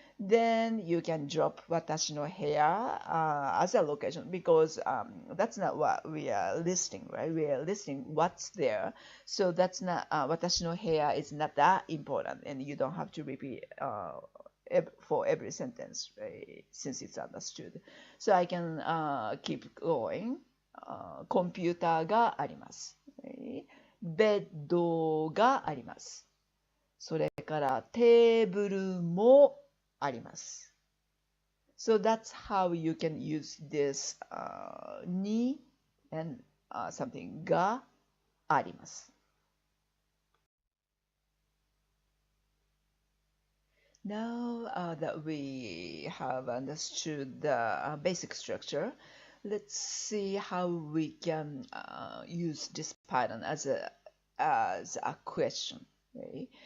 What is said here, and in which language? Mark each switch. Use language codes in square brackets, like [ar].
[en] Then you can drop 私の部屋 as a location because that's not what we are listing, right? We are listing what's there. So that's not 私の部屋 is not that important and you don't have to repeat for every sentence, right? Since it's understood. So I can keep going. [ja] コンピューターがあります。 Right? ベッドがあります。それからテーブルもあります。 [en] So that's how you can use this に and something [ja] があります。 [en] Now that we have understood the basic structure, let's see how we can use this pattern as a question. Okay?